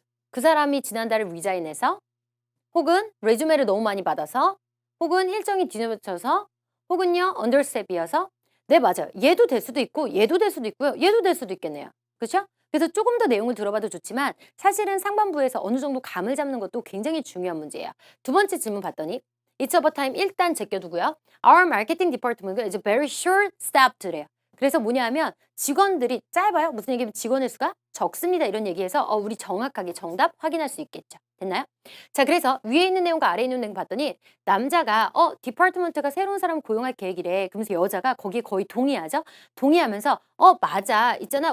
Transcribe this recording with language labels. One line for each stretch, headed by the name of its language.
Korean: 그 사람이 지난달에 리자인해서 혹은 레주메를 너무 많이 받아서 혹은 일정이 뒤늦어져서 혹은요 언더스텝이어서 네 맞아요. 얘도 될 수도 있고 얘도 될 수도 있고요. 얘도 될 수도 있겠네요. 그렇죠? 그래서 조금 더 내용을 들어봐도 좋지만 사실은 상반부에서 어느 정도 감을 잡는 것도 굉장히 중요한 문제예요. 두 번째 질문 봤더니
English: It's about time
Korean: 일단 제껴두고요.
English: Our marketing department is very short-staffed래요.
Korean: 그래서 뭐냐면 직원들이 짧아요. 무슨 얘기냐면 직원의 수가 적습니다. 이런 얘기해서 우리 정확하게 정답 확인할 수 있겠죠. 됐나요? 자, 그래서 위에 있는 내용과 아래에 있는 내용 봤더니 남자가 디파트먼트가 새로운 사람을 고용할 계획이래. 그러면서 여자가 거기에 거의 동의하죠. 동의하면서 맞아. 있잖아.